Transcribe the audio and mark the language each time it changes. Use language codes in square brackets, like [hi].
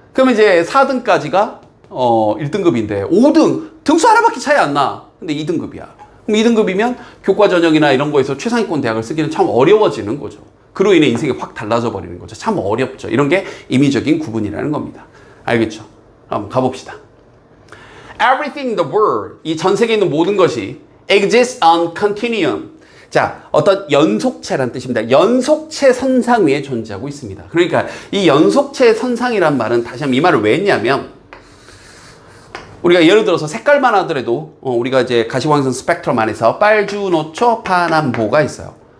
[ko] 그러면 이제 4등까지가 1등급인데 5등 등수 하나밖에 차이 안 나. 근데 2등급이야. 그럼 2등급이면 교과 전형이나 이런 거에서 최상위권 대학을 쓰기는 참 어려워지는 거죠. 그로 인해 인생이 확 달라져 버리는 거죠. 참 어렵죠. 이런 게 임의적인 구분이라는 겁니다. 알겠죠? 한번 가봅시다. [en] Everything in the world, [ko] 이 전 세계에 있는 모든 것이 [en] exists on continuum. [ko] 자, 어떤 연속체란 뜻입니다. 연속체 선상 위에 존재하고 있습니다. 그러니까 이 연속체 선상이란 말은 다시 한번 이 말을 왜 했냐면 우리가 예를 들어서 색깔만 하더라도 우리가 이제 가시광선 스펙트럼 안에서 빨주노초 파남보가 있어요.